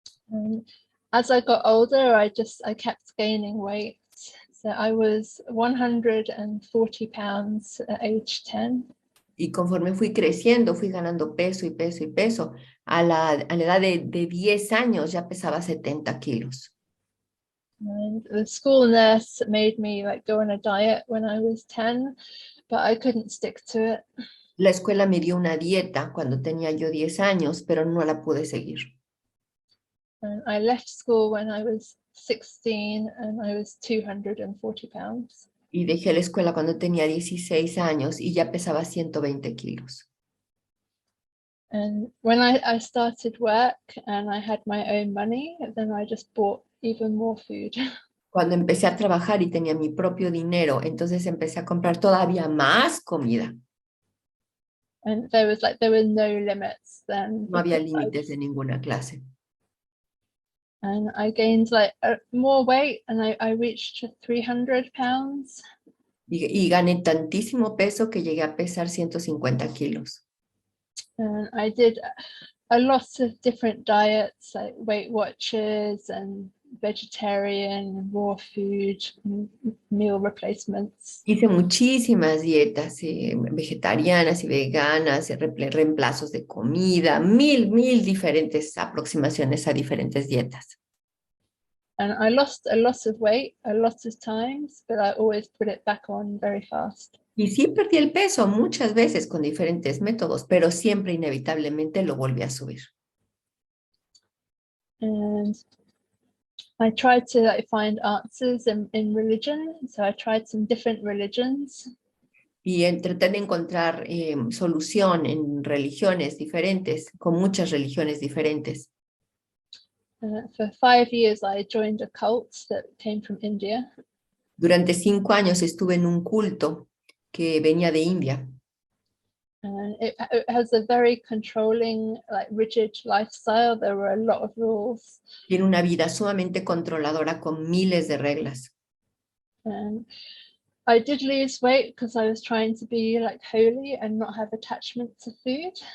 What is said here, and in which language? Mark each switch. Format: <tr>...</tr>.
<en>And as I got older, I kept gaining weight. So I was 140 pounds at age 10.</en> <es>Y conforme fui creciendo, fui ganando peso y peso y peso. A la edad de 10 años ya pesaba 70 kilos.</es> <en>And the school nurse made me like go on a diet when I was 10, but I couldn't stick to it.</en> <es>La escuela me dio una dieta cuando tenía yo 10 años, pero no la pude seguir.</es> <en>And I left school when I was 16 and I was 240 pounds.</en> <es>Y dejé la escuela cuando tenía 16 años y ya pesaba 120 kilos.</es> <en>And when I started work and I had my own money, then I just bought even more food.</en> <es>Cuando empecé a trabajar y tenía mi propio dinero, entonces empecé a comprar todavía más comida.</es> <en>And there were no limits then.</en> <es>No había límites de ninguna clase.</es> <en>And I gained like more weight and I reached 300 pounds.</en> <es>Y gané tantísimo peso que llegué a pesar 150 kilos.</es> <en>And I did a lot of different diets, like Weight Watchers and vegetarian, raw food, meal replacements.</en> <es>Hice muchísimas dietas vegetarianas y veganas, reemplazos de comida, mil diferentes aproximaciones a diferentes dietas.</es> <en>And I lost a lot of weight a lot of times, but I always put it back on very fast.</en> <es>Y sí perdí el peso muchas veces con diferentes métodos, pero siempre inevitablemente lo volví a subir.</es> <en>And I tried to like find answers in religion. So I tried some different religions.</en> <es>Y traté de encontrar solución en religiones diferentes, con muchas religiones diferentes.</es> <en>For 5 years, I joined a cult that came from India.</en> <es>Durante 5 años estuve en un culto que venía de India.</es> <en>And it has a very controlling, like rigid lifestyle. There were a lot of rules.</en> <es>Tiene una vida sumamente controladora con miles de reglas.</es> <en>And I did lose weight because I was trying to be like holy and not have attachment to food.</en>